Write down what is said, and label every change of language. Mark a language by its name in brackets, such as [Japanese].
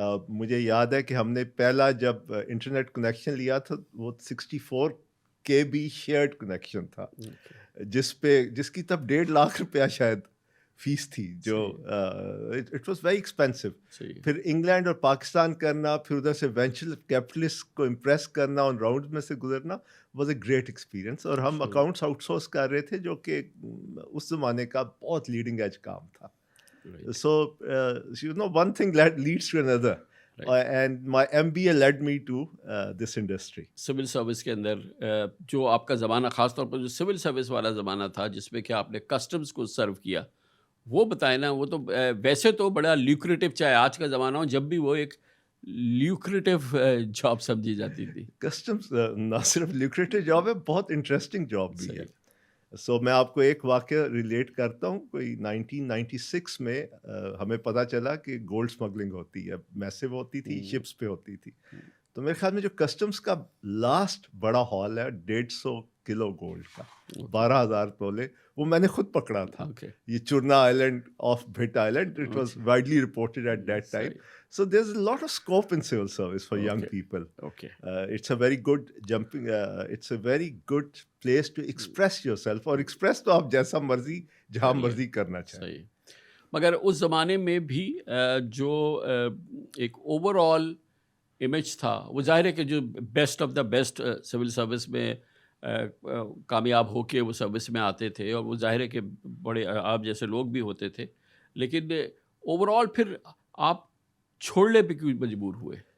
[Urdu] مجھے یاد ہے کہ ہم نے پہلا جب انٹرنیٹ کنیکشن لیا تھا وہ 64 KB شیئرڈ کنیکشن تھا، جس کی تب 1.5 لاکھ روپیہ شاید فیس تھی، جو [English] It was very expensive. [Urdu] پھر انگلینڈ اور پاکستان کرنا، پھر ادھر سے وینچر کیپٹلسٹ کو امپریس کرنا، ان راؤنڈ میں سے گزرنا [English] Was a great experience. [Urdu] اور ہم اکاؤنٹس آؤٹ سورس کر رہے تھے، جو کہ اس زمانے کا بہت لیڈنگ ایج کام تھا. [English] So you know one thing leads to اندر. And my MBA led me to this industry. [Urdu] Civil service کے اندر جو آپ کا زمانہ، خاص طور پر جو سول سروس والا زمانہ تھا جس میں کہ آپ نے کسٹمز کو سرو کیا، وہ بتائیں نا. وہ تو ویسے تو بڑا لیوکریٹو، چاہے آج کا زمانہ ہو، جب بھی وہ ایک لیوکریٹو جاب سمجھی جاتی تھی. کسٹمز نہ صرف لیوکریٹو جاب ہے، بہت انٹرسٹنگ جاب بھی ہے. سو میں آپ کو ایک واقعہ ریلیٹ کرتا ہوں. کوئی 1996 میں ہمیں پتہ چلا کہ گولڈ اسمگلنگ ہوتی ہے، میسو ہوتی تھی، شپس پہ ہوتی تھی. تو میرے خیال میں جو کسٹمز کا لاسٹ بڑا ہال ہے 150 کلو گولڈ کا، 12,000 تولے، وہ میں نے خود پکڑا تھا. [English] یہ Charna island of Bhit island. It was widely reported at that time. So there's a lot of scope in civil service for young people. It's a very good jumping, it's a very good place to express yourself, [Urdu] اور express تو آپ جیسا مرضی جہاں مرضی کرنا چاہیں. مگر اس زمانے میں بھی جو ایک اوور آل امیج تھا، وہ ظاہر ہے کہ جو best of the best civil service میں کامیاب ہو کے وہ سروس میں آتے تھے، اور وہ ظاہر ہے کہ بڑے آپ جیسے لوگ بھی ہوتے تھے، لیکن اوور آل پھر آپ چھوڑنے پہ کیوں مجبور ہوئے؟